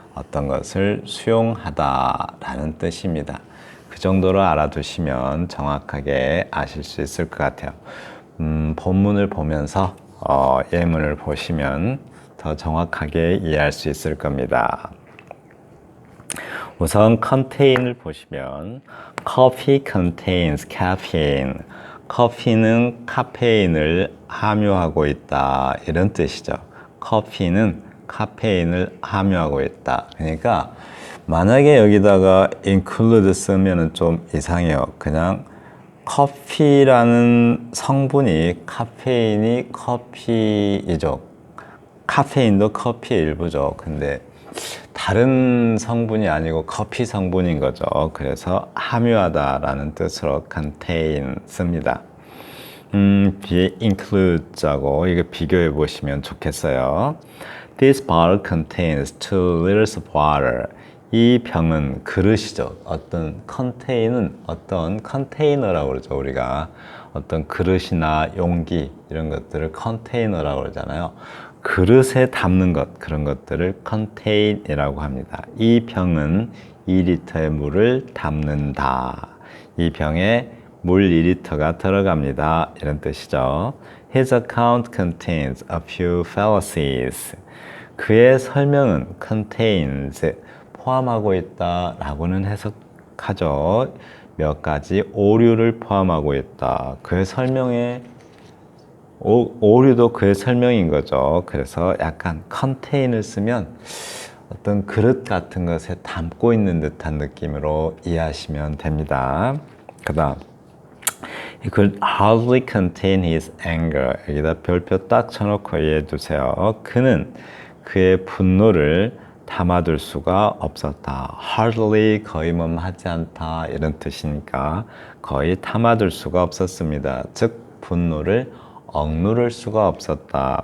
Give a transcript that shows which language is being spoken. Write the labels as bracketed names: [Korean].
[Korean] 어떤 것을 수용하다 라는 뜻입니다. 그 정도로 알아두시면 정확하게 아실 수 있을 것 같아요. 본문을 보면서 예문을 보시면 더 정확하게 이해할 수 있을 겁니다. 우선 contain을 보시면 [English] coffee contains caffeine. [Korean] 커피는 카페인을 함유하고 있다 이런 뜻이죠. 커피는 카페인을 함유하고 있다. 그러니까 만약에 여기다가 include 쓰면 좀 이상해요. 그냥 커피라는 성분이 카페인이 커피이죠. 카페인도 커피의 일부죠. 근데 다른 성분이 아니고 커피 성분인 거죠. 그래서 함유하다라는 뜻으로 contain 씁니다. 뒤에 include하고 이거 비교해 보시면 좋겠어요. [English] This bottle contains 2 liters of water. [Korean] 이 병은 그릇이죠. 어떤 contain은 어떤 컨테이너라고 그러죠. 우리가 어떤 그릇이나 용기 이런 것들을 컨테이너라고 그러잖아요. 그릇에 담는 것, 그런 것들을 contain이라고 합니다. 이 병은 2리터의 물을 담는다. 이 병에 물 2리터가 들어갑니다. 이런 뜻이죠. [English] His account contains a few fallacies. [Korean] 그의 설명은 contains, 포함하고 있다 라고는 해석하죠. 몇 가지 오류를 포함하고 있다. 그의 설명에 오류도 그의 설명인 거죠. 그래서 약간 contain을 쓰면 어떤 그릇 같은 것에 담고 있는 듯한 느낌으로 이해하시면 됩니다. 그 다음 [English] He could hardly contain his anger. [Korean] 여기다 별표 딱 쳐놓고 이해해 두세요. 그는 그의 분노를 담아둘 수가 없었다. hardly 거의 하지 않다 이런 뜻이니까 거의 담아둘 수가 없었습니다. 즉 분노를 억누를 수가 없었다.